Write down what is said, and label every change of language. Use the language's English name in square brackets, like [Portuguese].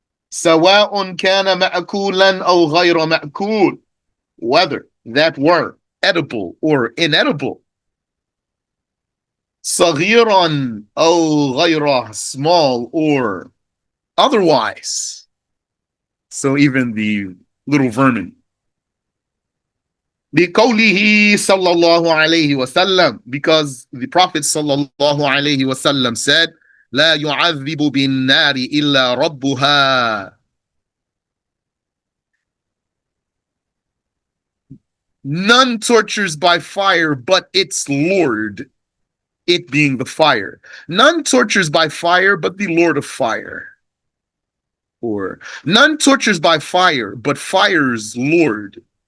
[Arabic] سواء كان مأكولا أو غير مأكول, [English] whether that were edible or inedible. [Arabic] صغيرا أو غيره, [English] small or otherwise. So even the little vermin. [Arabic] لقوله صلى الله عليه وسلم, [English] because the Prophet [Arabic] صلى الله عليه وسلم said, لا يعذب بالنار إلا ربها. [English] None tortures by fire but its Lord, it being the fire. None tortures by fire but the Lord of fire. Or none tortures by fire but fire's Lord.